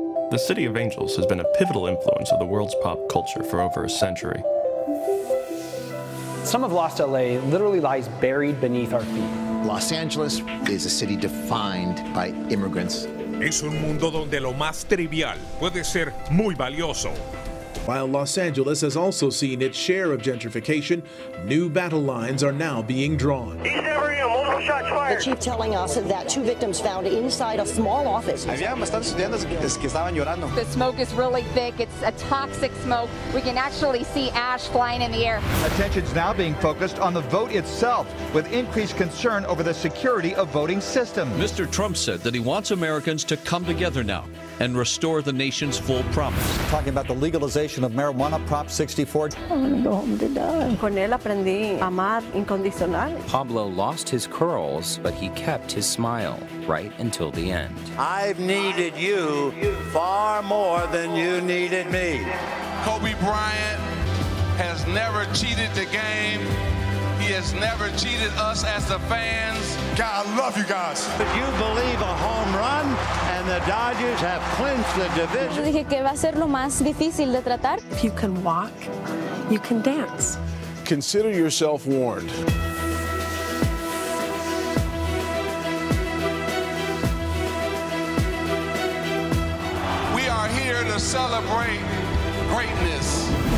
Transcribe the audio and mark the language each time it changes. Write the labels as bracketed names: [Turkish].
[English] The City of Angels has been a pivotal influence of the world's pop culture for over a century. Some of Lost LA literally lies buried beneath our feet. Los Angeles is a city defined by immigrants. [Spanish] Es un mundo donde lo más trivial puede ser muy valioso. [English] While Los Angeles has also seen its share of gentrification, new battle lines are now being drawn. The chief telling us that 2 victims found inside a small office. [Spanish] Había bastantes estudiantes que estaban llorando. [English] The smoke is really thick. It's a toxic smoke. We can actually see ash flying in the air. Attention's now being focused on the vote itself, with increased concern over the security of voting systems. Mr. Trump said that he wants Americans to come together now and restore the nation's full promise. Talking about the legalization of marijuana, Prop 64. I want to go home to die. [Spanish] Con él aprendí a amar incondicional. [English] Pablo lost his curls, but he kept his smile right until the end. I've needed you far more than you needed me. Kobe Bryant has never cheated the game. He has never cheated us as the fans. God, I love you guys. But you believe a home run and the Dodgers have clinched the division. [Spanish] Yo dije que va a ser lo más difícil de tratar. [English] If you can walk, you can dance. Consider yourself warned. We are here to celebrate greatness.